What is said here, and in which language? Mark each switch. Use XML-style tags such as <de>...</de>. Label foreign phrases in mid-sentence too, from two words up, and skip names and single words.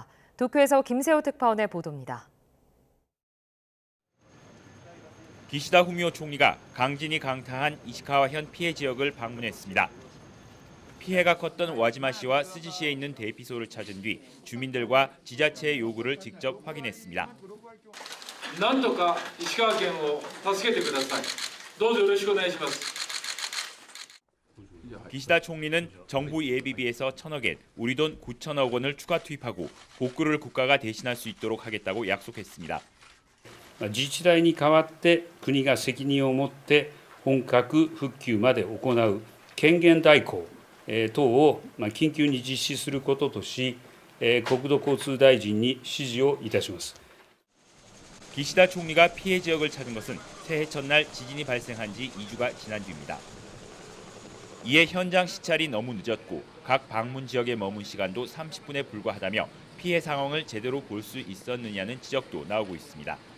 <ko>도쿄에서 김세호 특파원의 보도입니다. 기시다 후미오 총리가 강진이 강타한 이시카와현 피해 지역을 방문했습니다. 피해가 컸던 와지마시와 스즈시에 있는 대피소를 찾은 뒤 주민들과 지자체의 요구를 직접 확인했습니다.</ko> <ja>なんとか石川県を助けてください。どうぞよろしくお願いします。</ja> <ko>기시다 총리는 정부 예비비에서 1,000억 엔, 우리 돈 9천억 원을 추가 투입하고 복구를 국가가 대신할 수 있도록 하겠다고 약속했습니다.</ko> <ja>自治体に代わって国が責任を持って本格復旧まで行う権限代行等を緊急に実施することとし、国土交通大臣に指示をいたします。</ja> <ko>기시다 총리가 피해 지역을 찾은 것은 새해 첫날 지진이 발생한 지 2주가 지난 뒤입니다. 이에 현장 시찰이 너무 늦었고 각 방문 지역에 머문 시간도 30분에 불과하다며 피해 상황을 제대로 볼 수 있었느냐는 지적도 나오고 있습니다.</ko>